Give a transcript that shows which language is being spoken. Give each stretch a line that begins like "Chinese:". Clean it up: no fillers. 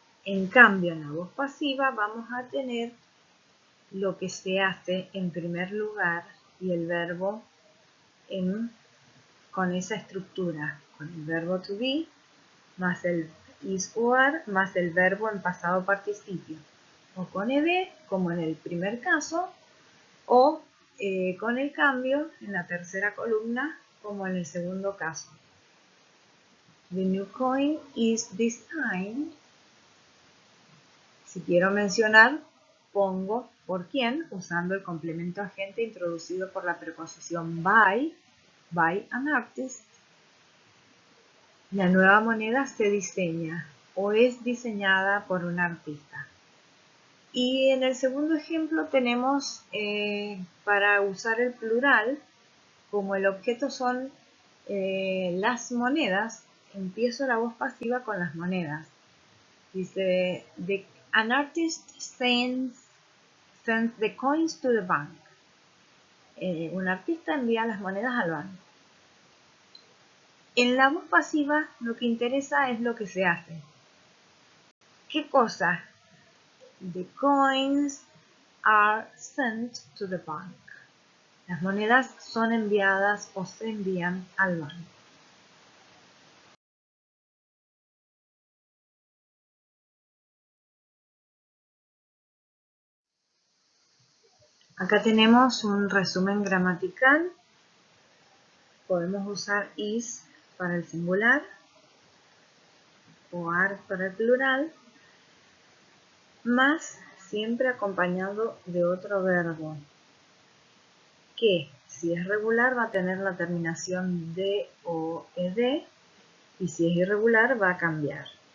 Spanish: En cambio, en la voz pasiva vamos a tener lo que se hace en primer lugar y el verbo con esa estructura, con el verbo to be, más el is or, más el verbo en pasado participio, o con ed, como en el primer caso, o con el cambio en la tercera columna, como en el segundo caso.
English: The new coin is designed.
Spanish: Si quiero mencionar, pongo por quién, usando el complemento agente introducido por la preposición
English: by an artist.
Spanish: La nueva moneda se diseña o es diseñada por un artista. Y en el segundo ejemplo tenemos para usar el plural, como el objeto son las monedas, empiezo la voz pasiva con las monedas. Dice,
English: an artist sends the coins to the bank.
Spanish: Un artista envía las monedas al banco. En la voz pasiva lo que interesa es lo que se hace. ¿Qué cosa?
English: The coins are sent to the bank.
Spanish: Las monedas son enviadas o se envían al banco. Acá tenemos un resumen gramatical. Podemos usar is para el singular o are para el plural, más siempre acompañado de otro verbo que, si es regular, va a tener la terminación de o ed, y si es irregular va a cambiar.